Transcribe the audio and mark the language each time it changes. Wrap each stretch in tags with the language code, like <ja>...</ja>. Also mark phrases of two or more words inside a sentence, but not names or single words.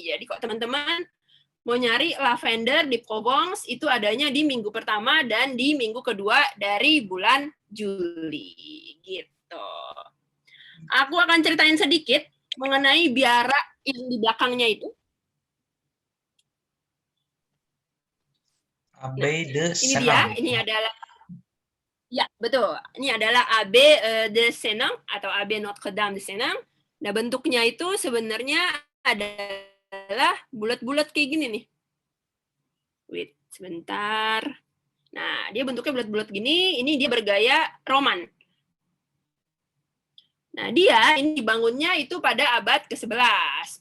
<id>Jadi kok teman-teman mau nyari lavender di Provence itu adanya di minggu pertama dan di minggu kedua dari bulan Juli. Gitu. Aku akan ceritain sedikit mengenai biara yang di belakangnya itu. Abbaye de Ini dia, ini adalah, ya betul, ini adalah Abbaye de Saint-Onge atau Abbaye Notre-Dame de Saint-Onge. Nah, bentuknya itu sebenarnya adalah bulat-bulat kayak gini nih. Wait, sebentar. Nah, dia bentuknya bulat-bulat gini, ini dia bergaya Roman. Nah, dia ini dibangunnya itu pada abad ke-11.</id>